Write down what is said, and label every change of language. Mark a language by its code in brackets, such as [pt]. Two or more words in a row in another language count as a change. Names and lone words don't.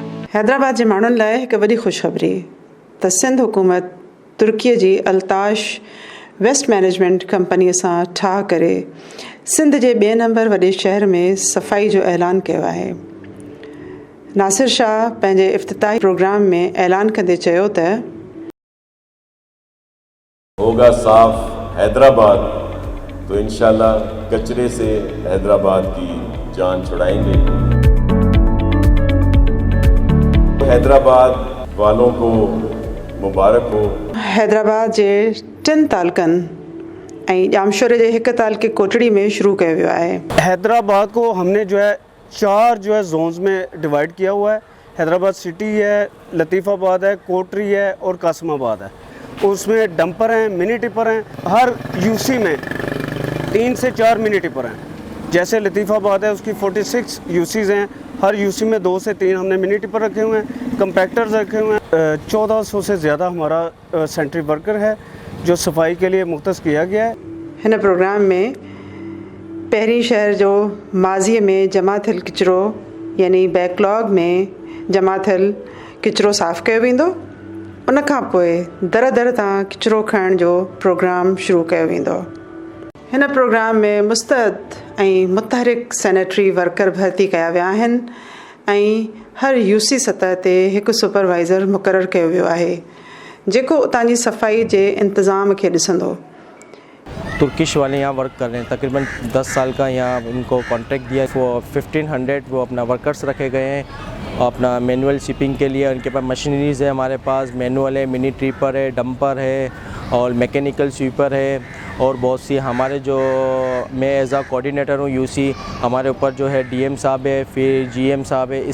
[sd] हैदराबाद जे माण्हुनि लाइ हिकु वॾी ख़ुशख़बरी त सिंध हुकूमत तुर्कीअ जी अल्ताश वेस्ट मैनेजमेंट कंपनीअ सां ठाह करे सिंध जे 2 नंबर वॾे शहर में सफ़ाई जो ऐलान कयो आहे। नासिर शाह पंहिंजे इफ़्तिताही प्रोग्राम में ऐलान कंदे चयो त [ur] ہوگا صاف حیدرآباد تو انشاءاللہ کچرے سے حیدرآباد کی جان چھڑائیں گے. حیدرآباد والوں کو مبارک ہو. [sd] हैदराबाद जे 3 तालकनि ऐं जामशोरे जे 1 तालके कोटड़ी में शुरू किया वियो आहे। [ur] حیدرآباد کو ہم نے 4 زونز میں ڈیوائیڈ کیا ہوا ہے. حیدرآباد سٹی ہے، لطیف آباد ہے، کوٹری ہے اور قاسم آباد ہے. اس میں ڈمپر ہیں, [en] mini tipper [ur] ہیں۔ ہر یوسی میں 3 سے 4 [en] mini tipper [ur] ہیں. جیسے لطیف آباد ہے اس کی 46 یوسیز ہیں. ہر یوسی میں 2 سے 3 ہم نے [en] mini tipper [ur] رکھے ہوئے ہیں، کمپیکٹرز رکھے ہوئے ہیں. 1400 سے زیادہ ہمارا [en] sanitary worker [ur] ہے جو صفائی کے لیے مختص کیا گیا ہے. [sd] हिन प्रोग्राम में पहिरीं शहर जो माज़ीअ में जमा थियल किचिरो यानी बैकलॉग में जमा थियल किचिरो साफ़ कयो वेंदो। उन खां पोइ दर दर तां किचिरो खणण जो प्रोग्राम शुरू कयो वेंदो। हिन प्रोग्राम में मुस्तैद ऐं मुतहरिक [en] sanitary worker [sd] भर्ती कया विया आहिनि ऐं हर यूसी सतह ते हिकु सुपरवाइज़र मुक़ररु कयो वियो आहे जेको उतां जी सफ़ाई जे इंतज़ाम खे ॾिसंदो। [ur] ٹرکش والے یہاں ورک کر رہے ہیں، تقریباً 10 سال کا یہاں ان کو کنٹریکٹ دیا ہے. وہ 1500 وہ اپنا ورکرز رکھے گئے ہیں اپنا [en] manual shipping [ur] کے لیے. ان کے پاس مشینریز ہے، ہمارے پاس مینوئل ہے, [en] mini tripper [ur] ہے، ڈمپر ہے اور [en] mechanical sweeper [ur] ہے اور بہت سی ہمارے جو میں [en] as a coordinator [ur] ہوں یوسی، ہمارے اوپر جو ہے ڈی ایم صاحب ہے، پھر جی ایم صاحب ہے.